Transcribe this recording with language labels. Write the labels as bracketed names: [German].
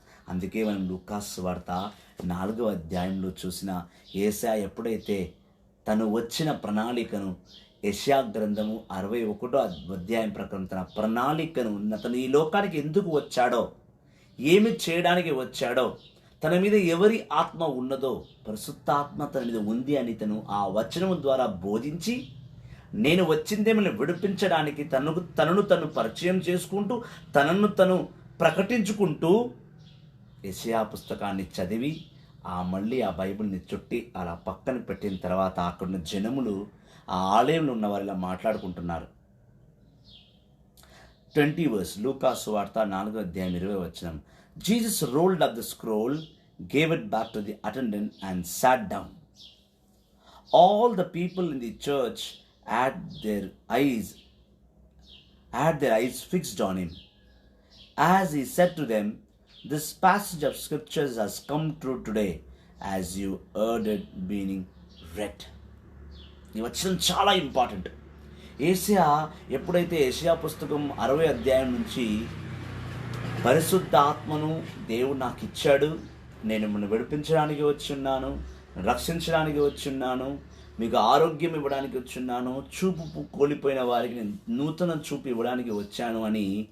[Telugu] అందుకే మనం లూకాసు సువార్త 4వ అధ్యాయంలో చూసిన యేసయ్య ఎప్పుడైతే తను వచ్చిన ప్రణాళికను, యెషయా గ్రంథము 61వ అధ్యాయం ప్రకారం తన ప్రణాళికను, తను ఈ లోకానికి ఎందుకు వచ్చాడో, ఏమి చేయడానికి వచ్చాడో, తన మీద ఎవరి ఆత్మ ఉన్నదో పరిశుద్ధాత్మ తన మీద ఉంది అని తను ఆ వచనం ద్వారా బోధించి, నేను వచ్చిందేమని విడిపించడానికి తనను తను పరిచయం చేసుకుంటూ, తనను తను ప్రకటించుకుంటూ యెషయా పుస్తకాన్ని చదివి మళ్ళీ ఆ బైబిల్ని చుట్టి అలా పక్కన పెట్టిన తర్వాత అక్కడున్న జనములు, ఆ ఆలయంలో ఉన్న వారు ఇలా మాట్లాడుకుంటున్నారు. 20 verse, లూకాసు సువార్త 4వ అధ్యాయం 20వ వచనం. [English] Jesus rolled up the scroll, gave it back to the attendant and sat down. All the people in the church had their eyes fixed on him. As he said to them, this passage of scriptures has come true today as you heard it being read. [Telugu] ఈ వచనం చాలా important. యేసయ్య ఎప్పుడైతే యెషయా పుస్తకం 60వ అధ్యాయం నుంచి పరిశుద్ధ ఆత్మను దేవుడు నాకు ఇచ్చాడు, నేను మిమ్మల్ని విడిపించడానికి వచ్చున్నాను, రక్షించడానికి వచ్చున్నాను, మీకు ఆరోగ్యం ఇవ్వడానికి వచ్చున్నాను, చూపు కోల్పోయిన వారికి నేను నూతన చూపు ఇవ్వడానికి వచ్చాను అని